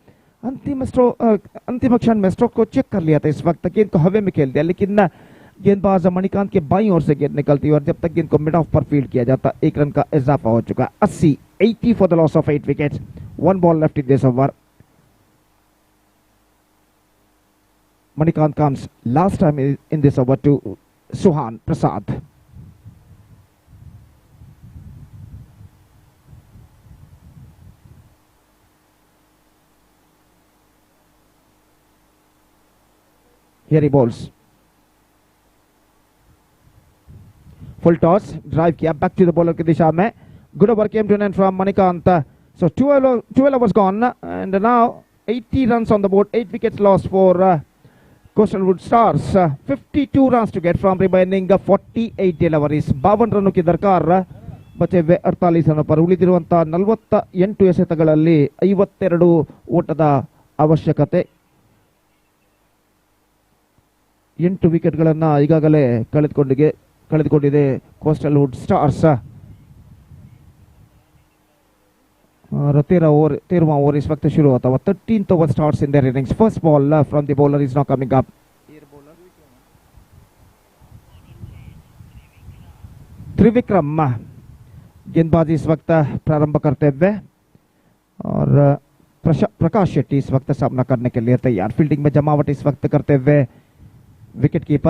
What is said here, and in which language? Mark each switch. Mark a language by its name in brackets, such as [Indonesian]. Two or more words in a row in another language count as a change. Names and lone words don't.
[Hindi] अंतिम क्षण में स्ट्रोक को चेक कर लिया था इस वक्त, गेंद को हवा में खेल दिया, लेकिन गेंदबाज मणिकांत के बाईं ओर से गेंद निकलती, और जब तक गेंद को मिड ऑफ पर फील्ड किया जाता 1 रन का इजाफा हो चुका। [English] 80 for the loss of 8 wickets. 1 ball left in this over. Manikant comes last time in this over to Suhan Prasad. Here he bowls. Full toss, drive kiya, back to the bowler [Hindi] की दिशा में. [English] Good over came to an end from Manikant. So 12 overs gone, and now 80 runs on the board, 8 wickets lost for Coastalwood Stars. 52 runs to get from remaining 48 deliveries. [Hindi] 52 रनों की दरकार बचे हुए 48 रन पर [Kannada] ಉಳಿದಿರುವಂತ 48 ಎಸೆತಗಳಲ್ಲಿ 52 ಓಟದ ಅವಶ್ಯಕತೆ. 8 ವಿಕೆಟ್ಗಳನ್ನು ಈಗಾಗಲೇ ಕಳೆದುಕೊಂಡಿದೆ ಕೋಸ್ಟಲ್ವುಡ್ ಸ್ಟಾರ್ಸ್. [Hindi] 13वां ओवर इस वक्त शुरू होता हुआ. [English] 13th over starts in their innings. First ball from the bowler is now coming up. [Hindi] त्रिविक्रम गेंदबाजी इस वक्त प्रारंभ करते हुए और प्रकाश शेट्टी इस वक्त सामना करने के लिए तैयार. फील्डिंग में जमावट इस वक्त करते हुए विकेट कीपर.